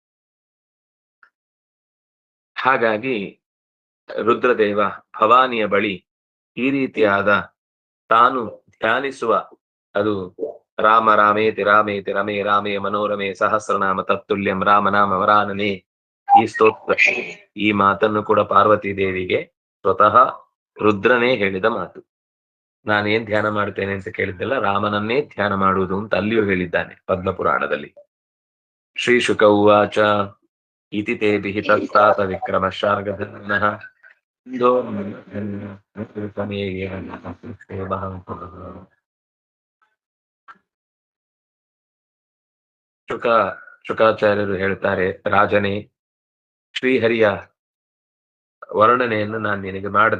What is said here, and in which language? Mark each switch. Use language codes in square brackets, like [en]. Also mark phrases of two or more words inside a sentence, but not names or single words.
[kn] ಹಾಗಾಗಿ ರುದ್ರದೇವ ಭವಾನಿಯ ಬಳಿ ಈ ರೀತಿಯಾದ ತಾನು ಧ್ಯಾನಿಸುವ, ಅದು [sa] ರಾಮ ರಾಮೇತಿ ರಾಮೇತಿ ರಮೇ ರಾಮೇ ಮನೋರಮೆ ಸಹಸ್ರನಾಮ ತತ್ತುಲ್ಯಂ ರಾಮನಾಮ ವರಾನನೆ, [kn] ಈ ಸ್ತೋತ್ರ, ಈ ಮಾತನ್ನು ಕೂಡ ಪಾರ್ವತಿ ದೇವಿಗೆ ಸ್ವತಃ ರುದ್ರನೇ ಹೇಳಿದ ಮಾತು. ನಾನೇನ್ ಧ್ಯಾನ ಮಾಡ್ತೇನೆ ಅಂತ ಕೇಳಿದ್ದೆಲ್ಲ ರಾಮನನ್ನೇ ಧ್ಯಾನ ಮಾಡುವುದು ಅಂತ ಅಲ್ಲಿಯೂ ಹೇಳಿದ್ದಾನೆ ಪದ್ಮಪುರಾಣದಲ್ಲಿ. [sa] ಶ್ರೀ ಶುಕ ಉವಾಚ ಇತಿ ತೇ ವಿಹಿತಸ್ತಾತ ವಿಕ್ರಮ ಶಾರ್ಗಧರ್ಮಃ [kn] ಶುಕಾಚಾರ್ಯರು ಹೇಳ್ತಾರೆ, ರಾಜನೇ, ಶ್ರೀಹರಿಯ ವರ್ಣನೆಯನ್ನು ನಾನು ನಿನಗೆ ಮಾಡಿದೆ.